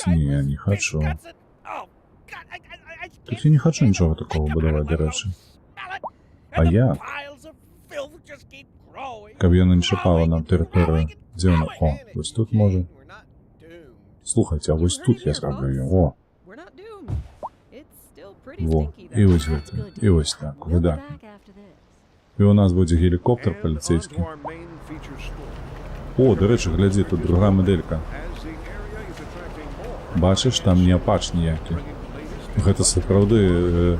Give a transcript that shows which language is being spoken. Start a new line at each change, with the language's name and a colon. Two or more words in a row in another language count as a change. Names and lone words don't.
Belarusian: Не хочу. Тут я не хочу нічога такого будаваць, дарэчы. А я? Каб яна не шапала нам тэрыторыю. Дзе яна? О, вось тут можа. Слухайце, а вось тут я зраблю ее. О! Во, і вось гэта. І вось так, выдатна. І у нас будзе гелікоптер паліцейскі. О, дарэчы, глядзі, тут другая мадэлька. Бачыш, там не апач ніякі. Гэта сапраўды...